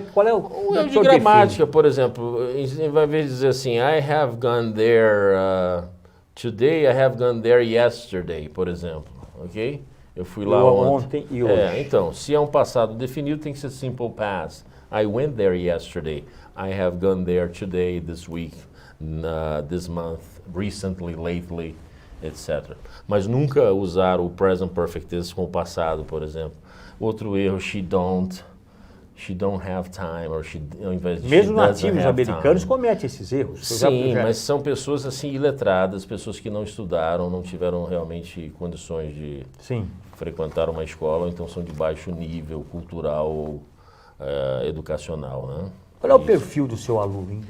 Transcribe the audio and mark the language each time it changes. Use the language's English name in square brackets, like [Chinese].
[Portuguese] Qual é o erro de gramática, por exemplo. Ao invés de dizer assim, [English] I have gone there today, I have gone there yesterday, [Portuguese] por exemplo. Ok? Eu fui lá ontem e hoje. Então, se é um passado definido, tem que ser simple past. [English] I went there yesterday. I have gone there today, this week, this month, recently, lately, etc. [Portuguese] Mas nunca usar o present perfect tense com o passado, por exemplo. Outro erro, [English] she don't have time, [Portuguese] ou ao invés de mesmo nativos americanos cometem esses erros. Sim, mas são pessoas assim iletradas, pessoas que não estudaram, não tiveram realmente condições de frequentar uma escola, então são de baixo nível cultural ou educacional, né? Qual é o perfil do seu aluno?